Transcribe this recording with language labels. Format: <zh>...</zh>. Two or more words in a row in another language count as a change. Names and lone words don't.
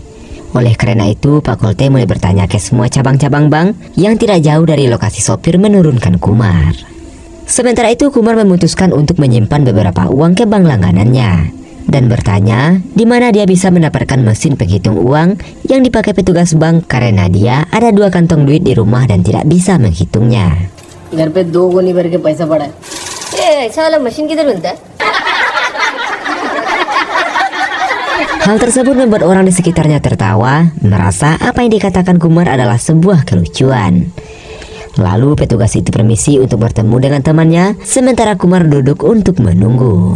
<id>Oleh karena itu Pak Kolte mulai bertanya ke semua cabang-cabang bank yang tidak jauh dari lokasi sopir menurunkan Kumar. Sementara itu Kumar memutuskan untuk menyimpan beberapa uang ke bank langganannya dan bertanya di mana dia bisa mendapatkan mesin penghitung uang yang dipakai petugas bank karena dia ada 2 kantong duit di rumah dan tidak bisa menghitungnya.</id> <hi>घर पे 2 गोनी भर के पैसा पड़ा है। ऐसा वाला मशीन किधर मिलता है?</hi> <id>Hal tersebut membuat orang di sekitarnya tertawa, merasa apa yang dikatakan Kumar adalah sebuah kelucuan. Lalu petugas itu permisi untuk bertemu dengan temannya, sementara Kumar duduk untuk menunggu.</id>